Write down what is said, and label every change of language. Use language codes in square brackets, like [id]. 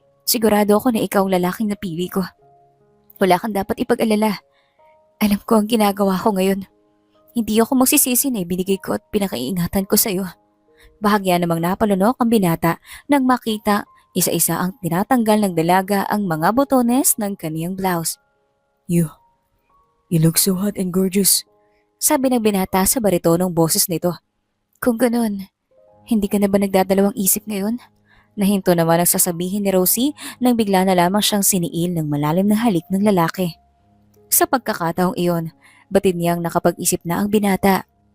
[tl] Sigurado ako na ikaw ang lalaking napili ko. Wala kang dapat ipag-alala. Alam ko ang ginagawa ko ngayon. Hindi ako magsisisi na ibinigay ko at pinakaiingatan ko sa iyo. Bahagya namang napalunok ang binata nang makita isa-isa ang tinatanggal ng dalaga ang mga botones ng kaniyang blouse. [en] you, you look so hot and gorgeous. [tl] Sabi ng binata sa baritonong boses nito. Kung ganun, hindi ka na ba nagdadalawang isip ngayon? Nahinto naman ang sasabihin ni Rosie nang bigla na lamang siyang siniil ng malalim na halik ng lalaki. Sa pagkakataong iyon, batid niyang nakapag-isip na ang binata.